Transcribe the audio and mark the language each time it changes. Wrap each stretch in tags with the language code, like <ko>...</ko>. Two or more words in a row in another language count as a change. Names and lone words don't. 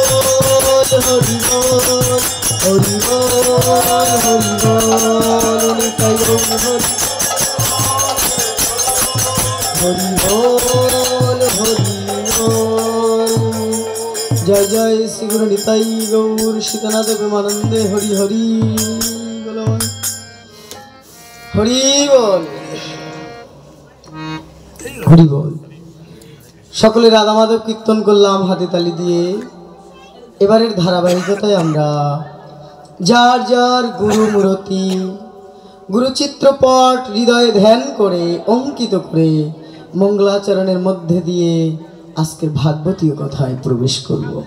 <bn>বল হরি বল নিতাই গৌর হরি বল হরি বল জয় জয় শ্রী গুরু নিতাই গৌর শিকানাথ প্রেমানন্দে হরি হরি হরি বল হরি বল সকলে রাধা মাধব কীর্তন করলাম হাতে তালি দিয়ে। এবারের ধারাবাহিকতায় আমরা যার যার গুরু মূর্তি গুরু চিত্রপট হৃদয়ে ধ্যান করে অঙ্কিত করে মঙ্গলাচরণের মধ্যে দিয়ে আজকের ভাগবতীয় কথায় প্রবেশ করব।</bn>